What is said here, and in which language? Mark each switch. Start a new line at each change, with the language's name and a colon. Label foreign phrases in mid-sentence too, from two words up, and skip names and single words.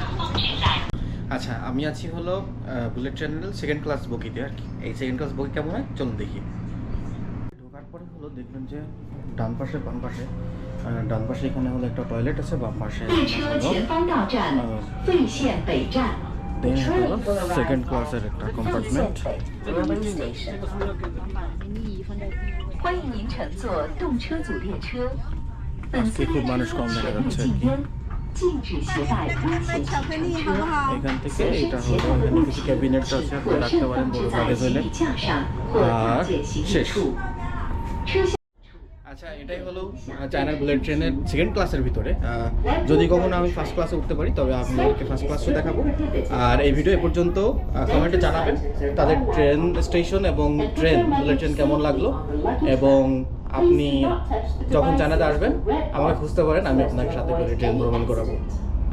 Bangla: আচ্ছা, আমি আছি হলো
English: bullet train's 2nd class
Bangla: বগিতে আর কি। এই
English: 2nd class
Bangla: বগি কেমন হয় চলুন দেখি। ঢোকার পরে হলো দেখবেন যে ডান পাশে বাম পাশে, ডান পাশে এখানে হলো একটা টয়লেট আছে, বাম পাশে দেন
English: second class's
Bangla: একটা কম্পার্টমেন্ট।
Chinese: 欢迎您乘坐动车组列车。本
Bangla: আজকে
Chinese: 次
Bangla: খুব
Chinese: 列
Bangla: মানুষ
Chinese: 车
Bangla: কম
Chinese: 使
Bangla: দেখা
Chinese: 用
Bangla: যাচ্ছে
Chinese: 禁烟，禁止携带危险性乘车。
Bangla: এখান থেকে
Chinese: 随
Bangla: এটা
Chinese: 身携
Bangla: হলো
Chinese: 带
Bangla: এখানে
Chinese: 物
Bangla: কিছু
Chinese: 品
Bangla: ক্যাবিনেট
Chinese: 请
Bangla: আছে,
Chinese: 合
Bangla: আপনি রাখতে
Chinese: 身
Bangla: পারেন
Chinese: 放置
Bangla: বড়
Chinese: 在
Bangla: লাগেজ
Chinese: 行
Bangla: হলে।
Chinese: 李架上或
Bangla: আর
Chinese: 附件行李
Bangla: শেষ।
Chinese: 处。车厢
Bangla: আচ্ছা, এটাই হলো চায়নার
English: bullet train's second class's
Bangla: ভিতরে। যদি কখনো আমি
English: first class
Bangla: উঠতে পারি তবে আপনাদেরকে
English: first class
Bangla: দেখাবো। আর এই ভিডিও এ পর্যন্ত কমেন্টে জানাবেন তাদের
English: train station
Bangla: এবং ট্রেন
English: bullet train
Bangla: কেমন লাগলো, এবং আপনি যখন চায়নাতে আসবেন আমাকে খুঁজতে পারেন, আমি আপনার সাথে করে ট্রেন ভ্রমণ করাবো।